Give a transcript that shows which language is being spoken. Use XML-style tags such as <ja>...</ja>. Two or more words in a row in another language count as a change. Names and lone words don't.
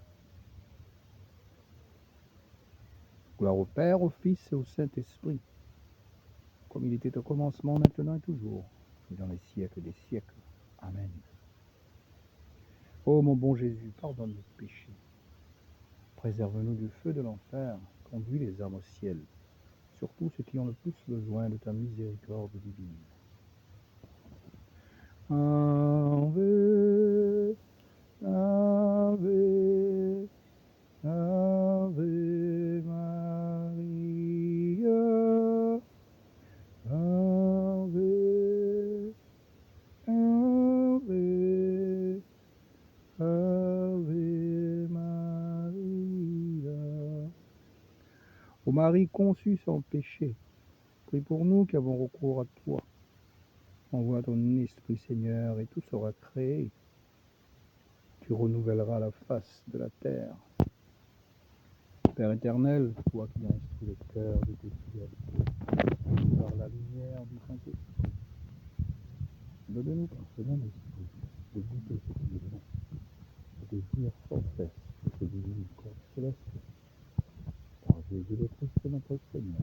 <fr>Gloire au Père, au Fils et au Saint-Esprit, comme il était au commencement, maintenant et toujours, et dans les siècles des siècles. Amen. Ô mon bon Jésus, pardonne nos péchés, préserve-nous du feu de l'enfer, conduis les âmes au ciel, surtout ceux qui ont le plus besoin de ta miséricorde divine.</fr> <la>Ave, Ave, Ave Maria, Ave, Ave, Ave Maria.</la> <fr>Ô Marie conçue sans péché, prie pour nous qui avons recours à toi. Envoie ton esprit, Seigneur, et tout sera créé. Tu renouvelleras la face de la terre. Père éternel, toi qui as instruit le cœur de tes fidèles, par la lumière du Saint-Esprit, donne-nous par ce même esprit de goûter ce qui est bon, et de jouir sans cesse de ce divin corps céleste, par Jésus le Christ notre Seigneur.</fr>